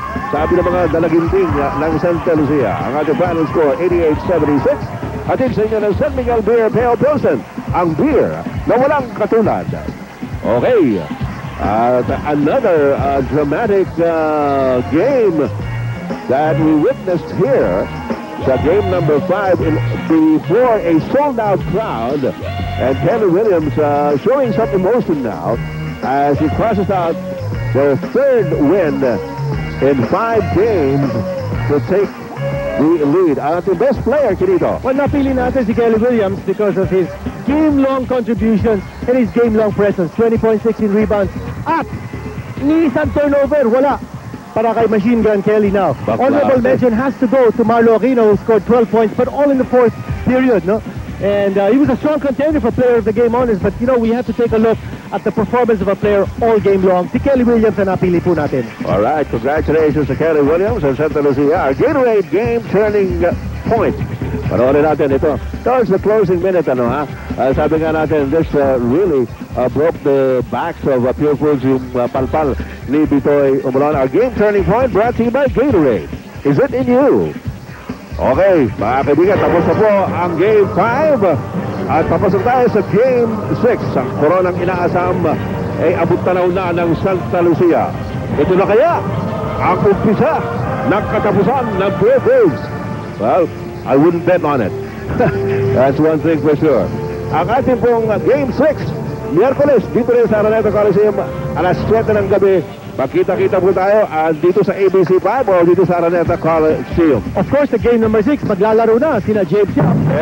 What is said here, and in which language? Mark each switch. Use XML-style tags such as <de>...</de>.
<tl>Sabi ng mga dalaginting ng Santa Lucia. Ang ating final score, 88-76. Hatid sa inyo ng San Miguel Beer Pale Pilsen. Ang beer na walang katulad. Okay.</tl> <en>Another dramatic game that we witnessed here sa game number 5 before a sold-out crowd. And Kelly Williams showing some emotion now as he crosses out their 3rd win in 5 games to take the lead. The best player, Kinito. Well,</en> <tl>napili natin si</tl> <en>Kelly Williams because of his game-long contributions and his game-long presence. 20.6 in rebounds.</en> <tl>At ni isang turnover, wala. Para kay</tl> <en>Machine Gun Kelly now. Honorable mention has to go to Marlo Aquino, who scored 12 points, but all in the 4th period, no? And he was a strong contender for player of the game honors, but you know, we have to take a look at the performance of a player all game long.</en> <tl>Si Kelly Williams ang napili po natin.</tl> <en>All right, congratulations to Kelly Williams and Santa Lucia. Our Gatorade game turning point.</en> <tl>Panoorin natin ito.</tl> <en>Towards the closing minute,</en> <tl>sabi nga natin,</tl> <en>this really broke the backs of Purefoods,</en> <tl>yung palpal ni Bitoy Umulon.</tl> <en>Our game turning point brought to you by Gatorade. Is it in you?</en> <tl>Okay, mga kaibigan, tapos na po ang Game 5 at papasok tayo sa Game 6. Ang koronang inaasam ay abot tanaw na ng Santa Lucia. Ito na kaya ang umpisa ng katapusan ng Purefoods.</tl> <en>Well, I wouldn't bet on it. That's one thing for sure.</en> <tl>Ang ating pong Game 6, Miyerkules, dito rin sa Araneta Coliseum, alas 7 ng gabi. Magkita-kita po tayo dito sa ABC 5 o dito sa Araneta Coliseum.</tl> <en>Of course, the game number 6,</en> <tl>maglalaro na sina</tl> <en>James Yap.</en>